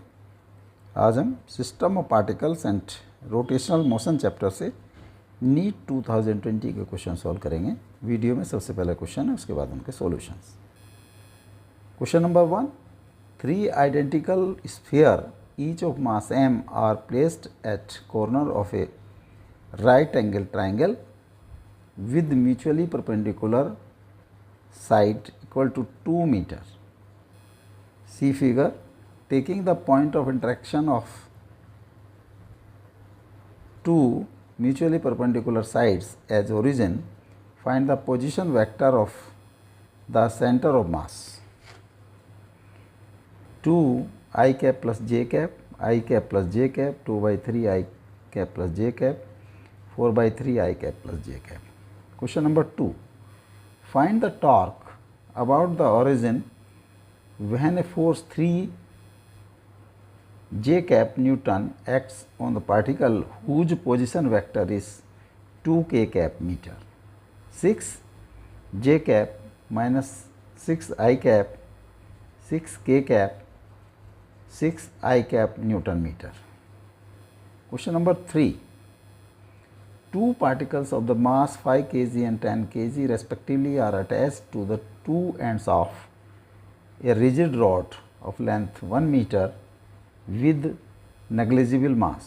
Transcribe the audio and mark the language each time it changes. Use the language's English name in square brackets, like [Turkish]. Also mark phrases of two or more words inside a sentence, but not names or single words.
[Hindi] आज हम [English] system of particles and rotational motion chapter [Hindi] से नीट 2020 के क्वेश्चन सॉल्व करेंगे। वीडियो में सबसे पहले क्वेश्चन है, उसके बाद उनके सॉल्यूशंस। [English] question number 1, 3 identical sphere each of mass m are placed at corner of a right angle triangle with mutually perpendicular side equal to 2 meter. See figure. Taking the point of interaction of two mutually perpendicular sides as origin, find the position vector of the center of mass. 2 I cap plus j cap, I cap plus j cap, 2 by 3 I cap plus j cap, 4 by 3 I cap plus j cap. Question number 2. Find the torque about the origin when a force 3 j cap Newton acts on the particle whose position vector is 2 k cap meter. 6 j cap minus 6 I cap, 6 k cap, 6 I cap Newton meter. Question number 3. Two particles of the mass 5 kg and 10 kg respectively are attached to the two ends of a rigid rod of length 1 meter with negligible mass.